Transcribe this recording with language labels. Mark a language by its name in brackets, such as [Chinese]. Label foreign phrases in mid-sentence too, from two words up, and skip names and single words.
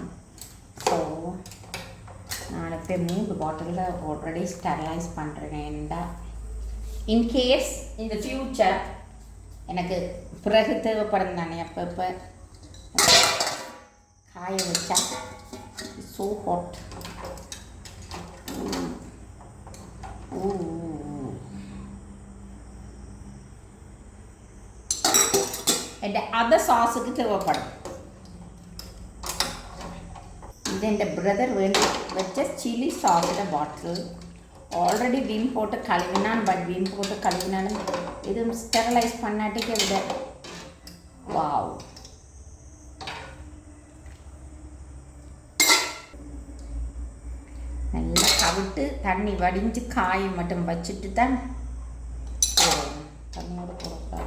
[Tamil] ஸோ நான் இப்போ 3 பாட்டிலில் [English] already sterilise [Tamil] பண்ணுறேன்டா [English] in case [Tamil] இந்த ஃப்யூச்சர் எனக்கு பிறகு தேவைப்படும் தானே. அப்போ காய வச்சா ஸோ ஹாட். [Malayalam] എൻ്റെ [English] other sauce [Malayalam] தேவைப்படும். ഇത് എൻ്റെ ബ്രദർ വേണ്ടി വെച്ച [English] chilli sauce [Malayalam] ബോട്ടിൽ. ഓൾറെഡി വിം പോട്ട് കഴുകിനാണ്. ബട്ട് വിം പോട്ട് കഴുകിനാലും [Tamil] இதுவும் ஸ்டெரலைஸ் பண்ணாட்டிக்கு விட வாவ். நல்லா கவிட்டு தண்ணி வடிஞ்சு காய மட்டும் வச்சுட்டு தான் போடணும். தண்ணியோடு போடக்கூடாது.